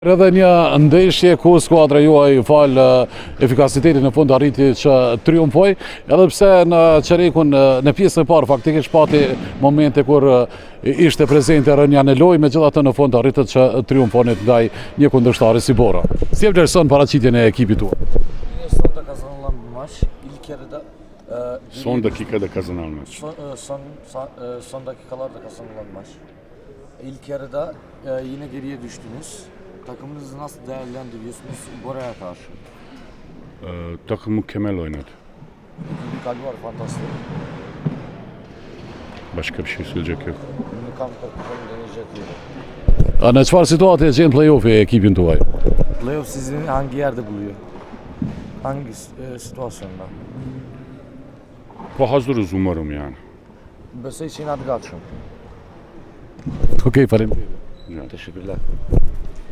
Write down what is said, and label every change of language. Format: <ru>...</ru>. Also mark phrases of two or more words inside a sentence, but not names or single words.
<sq>Edhe një ndeshje ku skuadra juaj fal efikasitetin në fund arriti që triumfoj, edhe pse në çerekun në pjesën e parë faktikisht pati momente kur ishte prezente rënja në lojë, megjithatë në fund arritët që triumfonit nga një kundërshtari si Bora. Si e vlerëson paraqitjen e ekipit tuaj?</sq> <tr>Sonda kazanılan bir maç. İlk yarıda Son dakikada kazanan maç. son dakikalarda kazanılan maç. İlk yarıda yine geriye düştünüz. Takımınızı nasıl değerlendiriyorsunuz Bora'ya karşı? Takım mükemmel oynadı. Bir kalbi var, fantastik. Başka bir şey söyleyecek yok. Ünlü kamp takımını deneyecek gibi.</tr> <sq>Në çfarë situate e gjen play-offi ekipin tuaj?</sq> <tr>Playoff sizi hangi yerde buluyor? Hangi situasyonda? Hazırız umarım yani.</tr> <sq>Besoj që i nga të gatshëm. Okej, faleminderit.</sq> <tr>Teşekkürler.</tr>